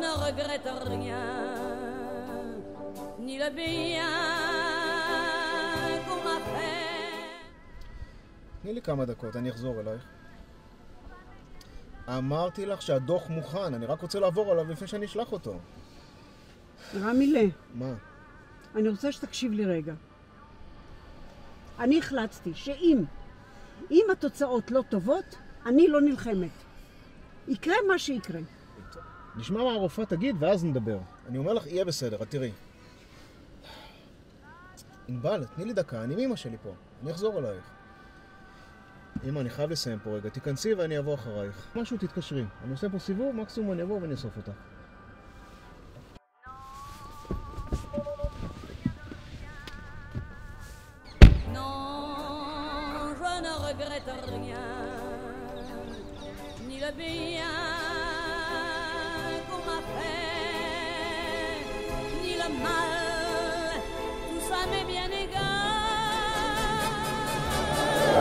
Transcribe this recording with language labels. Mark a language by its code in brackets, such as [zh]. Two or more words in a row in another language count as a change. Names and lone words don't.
[fr] regrette rien, ni le bien qu'on m'a fait. [he] תני לי כמה דקות, אני אחזור אלייך. אמרתי לך שהדוח מוכן, אני רק רוצה לעבור עליו לפני שאני אשלח אותו. רמילה. מה? אני רוצה שתקשיב לי רגע. אני החלטתי שאם התוצאות לא טובות, אני לא נלחמת. יקרה מה שיקרה. נשמע מה הרופאה תגיד ואז נדבר. אני אומר לך, יהיה בסדר, את תראי. ענבל, תני לי דקה, אני מאמא שלי פה. אני אחזור אלייך. אמא, אני חייב לסיים פה רגע. תיכנסי ואני אבוא אחרייך. משהו תתקשרי. אני עושה פה סיבוב, מקסימום אני אבוא ואני אסוף אותך. [fr] Regrette rien, ni le bien qu'on m'a fait, ni le mal, tout ça m'est bien égal.